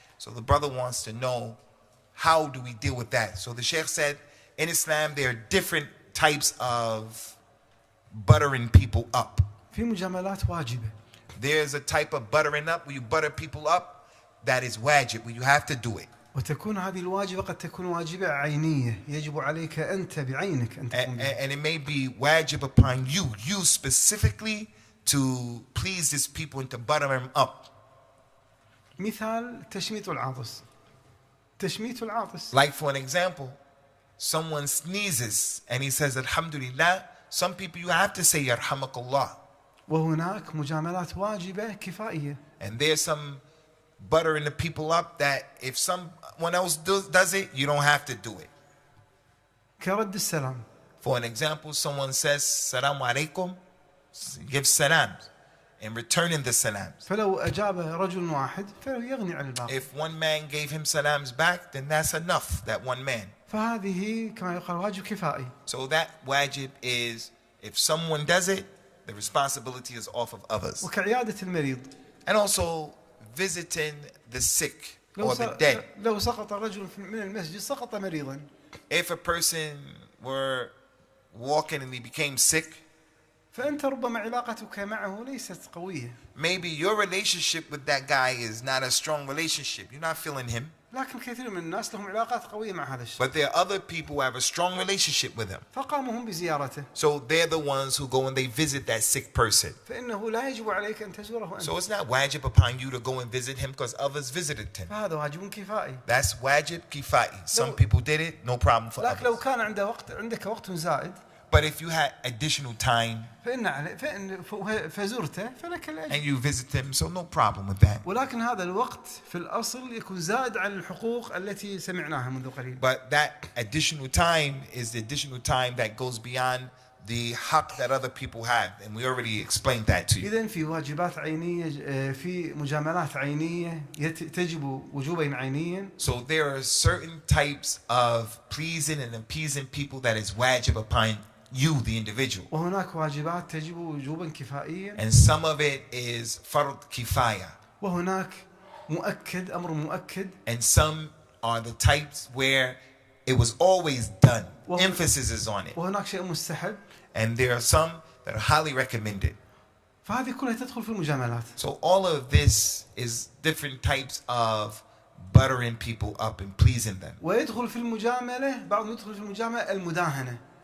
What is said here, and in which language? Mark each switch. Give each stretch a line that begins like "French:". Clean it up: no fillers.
English: So the brother wants to know, how do we deal with that? So the Sheikh said, in Islam there are different types of buttering people up.
Arabic: في مجاملات واجبة.
English: There's a type of buttering up where you butter people up that is wajib, where you have to do it.
Arabic: وتكون هذه الواجبة قد تكون واجبة عينية يجب عليك أنت بعينك أن تقوم بها.
English: And it may be wajib upon you specifically to please these people and to butter them up.
Arabic: مثال تشميت العاطس. تشميت العاطس.
English: Like for an example, someone sneezes and he says Alhamdulillah. Some people you have to say Yarhamakallah.
Arabic: وهناك مجاملات واجبة كفائية.
English: And there's some buttering the people up that if someone else does it, you don't have to do it.
Arabic: كرد السلام.
English: For an example, someone says Salaam alaikum, give salams, and returning the salams.
Arabic: فلو أجاب رجل واحد فلو يغني عن الباقي.
English: If one man gave him salams back, then that's enough, that one man.
Arabic: فهذه كما يقال واجب كفائي.
English: So that wajib is, if someone does it, the responsibility is off of others.
Arabic: وكعيادة المريض.
English: And also visiting the sick or the dead.
Arabic: لو سقط رجل من المسجد سقط مريضا.
English: If a person were walking and he became sick,
Arabic: فأنت ربما علاقتك معه ليست قوية.
English: maybe your relationship with that guy is not a strong relationship. You're not feeling him.
Arabic: لكن كثير من الناس لهم علاقات قوية مع هذا الشيء.
English: But there are other people who have a strong relationship with him.
Arabic: فقاموا هم بزيارته.
English: So they're the ones who go and they visit that sick person.
Arabic: فإنه لا يجب عليك أن تزوره أنت.
English: So it's not wajib upon you to go and visit him because others visited him.
Arabic: فهذا واجب كفائي.
English: That's wajib kifai. Some people did it, no problem for
Arabic: لكن لو
English: others.
Arabic: كان عندك وقت زائد.
English: But if you had additional time
Arabic: فزرته فلك الأجر.
English: and you visit him, so no problem with that.
Arabic: ولكن هذا الوقت في الأصل يكون زائد عن الحقوق التي سمعناها منذ قليل.
English: But that additional time is the additional time that goes beyond the haq that other people have, and we already explained that to you.
Arabic: إذن في واجبات عينية في مجاملات عينية تجب وجوبا عينيا.
English: So there are certain types of pleasing and appeasing people that is wajib upon you, the individual.
Arabic: وهناك واجبات تجب وجوبا كفائيا.
English: And some of it is fard kifaya.
Arabic: وهناك مؤكد أمر مؤكد.
English: And some are the types where it was always done. Emphasis is on it.
Arabic: وهناك شيء مستحب.
English: And there are some that are highly recommended.
Arabic: فهذه كلها تدخل في المجاملات.
English: So all of this is different types of buttering people up and pleasing them.
Arabic: ويدخل في المجاملة بعضهم يدخل في المجاملة المداهنة.